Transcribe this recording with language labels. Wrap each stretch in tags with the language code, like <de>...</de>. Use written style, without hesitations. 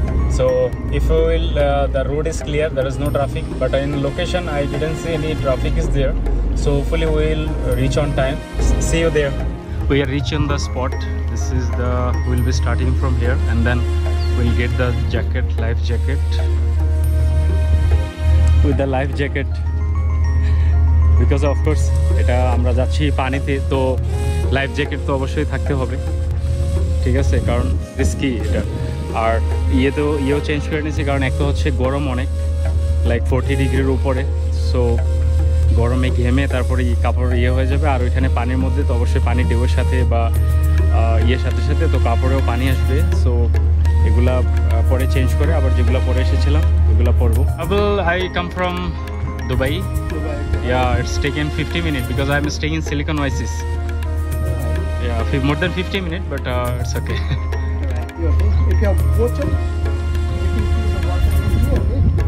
<en>So if you will, the road is clear, there is no traffic, but in location I didn't see any traffic is there. So hopefully we will reach on time. See you there. We are reaching the spot. This is the, we'll be starting from here and then we'll get the jacket, life jacket.</en> <bn>With the life jacket, because of course এটা আমরা যাচ্ছি পানিতে, তো life jacket তো অবশ্যই থাকতে হবে, ঠিক আছে, কারণ রিস্কি এটা। আর ইয়েও চেঞ্জ করে নিয়েছি কারণ একটা হচ্ছে গরম অনেক, লাইক 40 ডিগ্রির উপরে। সো গরমে ঘেমে তারপরে কাপড় হয়ে যাবে, আর ওইখানে পানির মধ্যে তো অবশ্যই পানি ঢেউয়ের সাথে বা সাথে সাথে তো কাপড়েও পানি আসবে। সো এগুলা পরে চেঞ্জ করে আবার যেগুলো পরে এসেছিলাম ওইগুলো পরবো।</bn> <en>I come from Dubai. Yeah, it's taken 50 minutes because I'm staying in Silicon Oasis. Yeah, more than 50 minutes, but it's okay. You okay? If you have water, you can fill the water in here, okay?</en>